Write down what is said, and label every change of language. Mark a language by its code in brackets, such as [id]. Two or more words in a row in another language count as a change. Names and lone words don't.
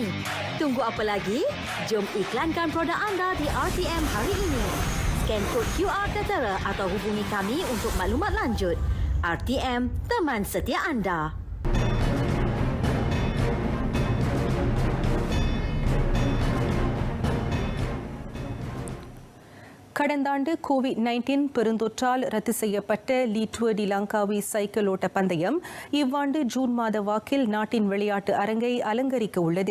[ms] Tunggu apa lagi? Jom iklankan produk anda di RTM hari ini. Scan kod QR Tetera atau hubungi kami untuk maklumat lanjut. RTM, teman setia anda. [ta] கடந்த ஆண்டு கோவிட்-19 பெருந்தொற்றால் ரத்து செய்யப்பட்ட லீட்வர் டி லங்காவி சைக்கிள் ஓட்ட பந்தயம் இவ்வாண்டு ஜூன் மாத வாக்கில் நாட்டின் விளையாட்டு அரங்கை அலங்கரிக்க உள்ளது.